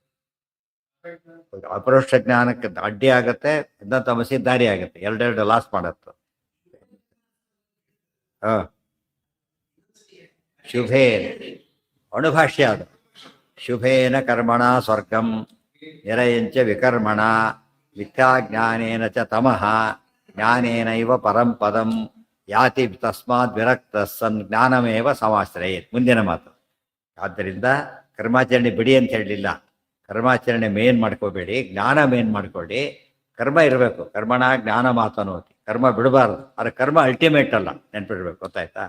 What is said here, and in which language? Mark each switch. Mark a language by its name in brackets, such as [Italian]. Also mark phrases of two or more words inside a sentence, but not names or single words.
[Kannada] ಅಪರೋಕ್ಷ ಜ್ಞಾನಕ್ಕೆ ಅಡ್ಡಿ ಆಗತ್ತೆ, ಎಂಥ ತಮಸಿ ದಾರಿ ಆಗುತ್ತೆ, ಎರಡೆರಡು ಲಾಸ್ ಮಾಡತ್ತೆ. ಹ ಶುಭೇ ಅಣುಭಾಷ್ಯ ಅದು. [Sanskrit] ಶುಭೇನ ಕರ್ಮಣ ಸ್ವರ್ಗಂ ನಿರಯಂಚ ವಿಕರ್ಮಣ ಮಿಥ್ಯಾಜ್ಞಾನೇನ ಚ ತಮಃ ಜ್ಞಾನೇನೈವ ಪರಂ ಪದಂ ಯಾತಿ ತಸ್ಮಾತ್ ವಿರಕ್ತ ಸನ್ ಜ್ಞಾನಮೇವ ಸಮಾಶ್ರಯೇತ್. [Kannada] ಮುಂದಿನ ಮಾತು. ಆದ್ದರಿಂದ ಕರ್ಮಾಚರಣೆ ಬಿಡಿ ಅಂತ ಹೇಳಲಿಲ್ಲ. ಕರ್ಮಾಚರಣೆ ಮೇನ್ ಮಾಡ್ಕೋಬೇಡಿ, ಜ್ಞಾನ ಮೇನ್ ಮಾಡ್ಕೊಳ್ಳಿ. ಕರ್ಮ ಇರಬೇಕು, [Sanskrit] ಕರ್ಮಣ ಜ್ಞಾನ ಮಾತನೋತಿ. [Kannada] ಕರ್ಮ ಬಿಡಬಾರ್ದು, ಆದರೆ ಕರ್ಮ ಅಲ್ಟಿಮೇಟ್ ಅಲ್ಲ, ನೆನ್ಪಿಡ್ಬೇಕು. ಗೊತ್ತಾಯ್ತಾ?